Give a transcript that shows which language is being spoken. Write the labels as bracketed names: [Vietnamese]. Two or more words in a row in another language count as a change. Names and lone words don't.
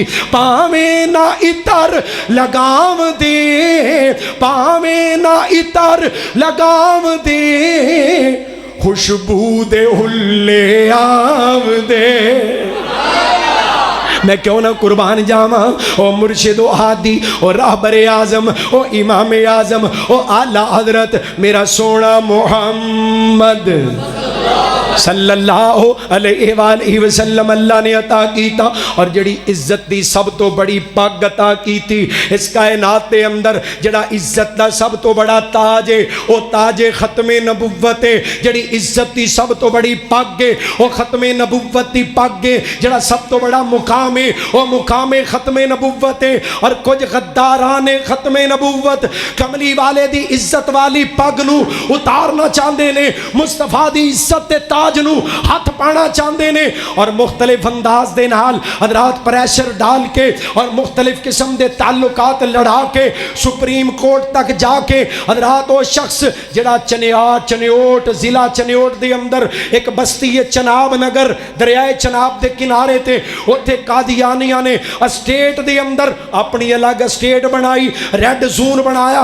[Punjabi] پاوے نہ عطر لگام دے پاوے نہ عطر لگام دے خوشبو دے ہلے عام دے. میں کیوں نہ قربان جاواں او مرشد او ہادی او رہبر اعظم او امام اعظم او اعلیٰ حضرت میرا سوہنا محمد [Arabic] صلى الله عليه وسلم [Punjabi] اللہ نے عطا کیتا. اور جہڑی عزت دی سب توں بڑی پگ عطا کیتی اس کائنات کے اندر جہڑا عزت دا سب توں بڑا تاج ہے وہ تاجِ ختمِ نبوت ہے. جہڑی عزت دی سب توں بڑی پگ ہے وہ ختم نبوت دی پگ ہے. جہڑا سب توں بڑا مقام ہے وہ مقام ختم نبوت ہے. اور کچھ غداراں نے ختم نبوت کملی والے دی عزت والی پگ نوں اتارنا چاہتے نے مصطفیٰ دی عزت تے تاج نوں ہاتھ پانا چاہتے نے. اور مختلف انداز دے نال حضرات پریشر ڈال کے اور مختلف قسم دے تعلقات لڑا کے [English] Supreme Court [Punjabi] تک جا کے حضرات وہ شخص جہڑا چنیوٹ ضلع چنیوٹ دے اندر ایک بستی ہے چناب نگر دریائے چناب دے کنارے تے اتھے قادیانیاں نے سٹیٹ دے اندر اپنی الگ سٹیٹ بنائی [English] red zone [Punjabi] बनाया।